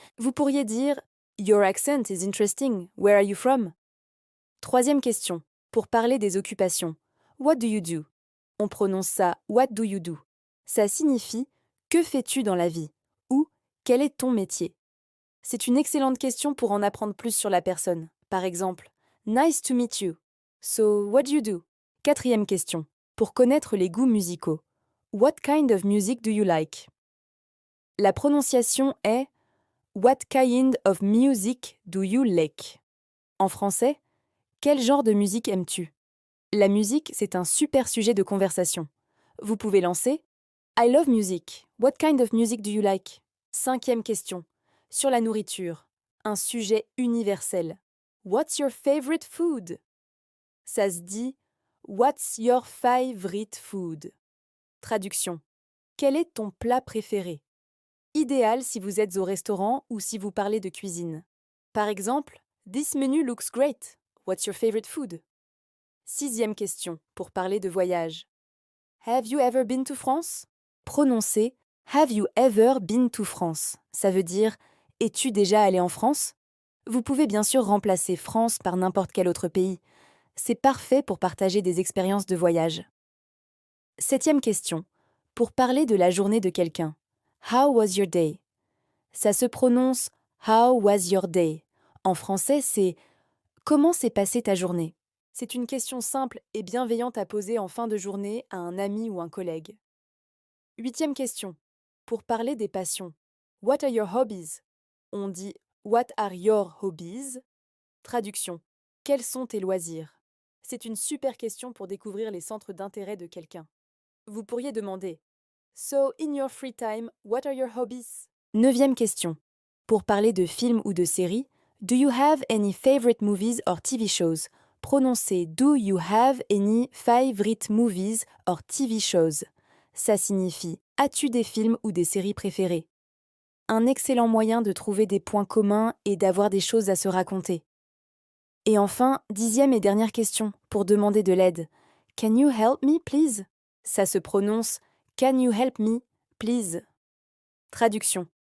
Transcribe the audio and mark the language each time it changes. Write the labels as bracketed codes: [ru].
[fr] Vous pourriez dire [en] Your accent is interesting. Where are you from? [fr] Troisième question, pour parler des occupations. [en] What do you do? [fr] On prononce ça [en] What do you do? [fr] Ça signifie que fais-tu dans la vie? Ou quel est ton métier? C'est une excellente question pour en apprendre plus sur la personne. Par exemple, [en] Nice to meet you. So, what do you do? [fr] Quatrième question, pour connaître les goûts musicaux. [en] What kind of music do you like? [fr] La prononciation est [en] What kind of music do you like? [fr] En français, quel genre de musique aimes-tu? La musique, c'est un super sujet de conversation. Vous pouvez lancer [en] I love music. What kind of music do you like? [fr] Cinquième question. Sur la nourriture. Un sujet universel. [en] What's your favorite food? [fr] Ça se dit [en] What's your favorite food? [fr] Traduction. Quel est ton plat préféré? Idéal si vous êtes au restaurant ou si vous parlez de cuisine. Par exemple, [en] This menu looks great. What's your favorite food? [fr] Sixième question, pour parler de voyage. [en] Have you ever been to France? [fr] Prononcez [en] Have you ever been to France? [fr] Ça veut dire Es-tu déjà allé en France? Vous pouvez bien sûr remplacer France par n'importe quel autre pays. C'est parfait pour partager des expériences de voyage. Septième question, pour parler de la journée de quelqu'un. [en] How was your day? [fr] Ça se prononce [en] How was your day? [fr] En français, c'est Comment s'est passée ta journée? C'est une question simple et bienveillante à poser en fin de journée à un ami ou un collègue. Huitième question. Pour parler des passions. [en] What are your hobbies? [fr] On dit [en] What are your hobbies? [fr] Traduction. Quels sont tes loisirs? C'est une super question pour découvrir les centres d'intérêt de quelqu'un. Vous pourriez demander [en] So, in your free time, what are your hobbies? [fr] Neuvième question. Pour parler de films ou de séries, [en] Do you have any favorite movies or TV shows? [fr] Prononcez [en] Do you have any favorite movies or TV shows? [fr] Ça signifie As-tu des films ou des séries préférées? Un excellent moyen de trouver des points communs et d'avoir des choses à se raconter. Et enfin, dixième et dernière question, pour demander de l'aide. [en] Can you help me, please? [fr] Ça se prononce [en] Can you help me, please? [fr] Traduction.